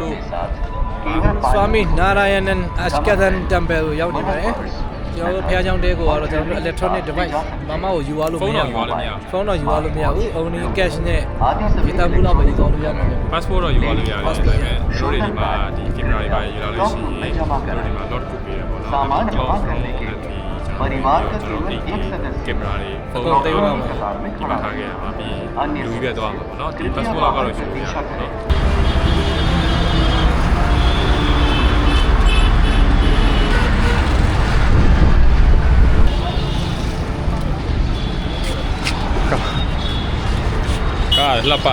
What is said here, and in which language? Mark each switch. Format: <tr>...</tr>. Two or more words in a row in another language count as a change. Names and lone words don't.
<my>Swami Narayanan Ashkadan Temple ကိုရောက်နေပါတယ်ကျွန်တော်တို့ဘုရားကျောင်းတဲကိုကတော့ကျွန်တော်တို့</my> <en>electronic device</en> <my>မမကိုယူသွားလို့မရဘူးဖုန်းတော့ယူသွားလို့မရဘူး</my> <en>only cash</en> <my>နဲ့ဒီတဘူးလောက်ပဲယူသွားလို့ရမှာ passport တော့ယူရလို့ရတယ်ဒါပေမဲ့တို့တွေဒီမှာဒီ camera တွေပါယူလာလို့ရှိရင်တို့ဒီမှာ not ကိုပေးရပေါ့နော်</my> <hi>सामान्य वाहन करने के लिए परिवार का केवल एक सदस्य</hi> <my>ကင်မရာတွေဖုန်းတွေဒီမှာထားခဲ့ရမှာပြီးလူကြီးပဲသွားမှာပေါ့နော်ဒီ passport လောက်ကတော့ယူရတာပေါ့နော်ကာလှပ</my>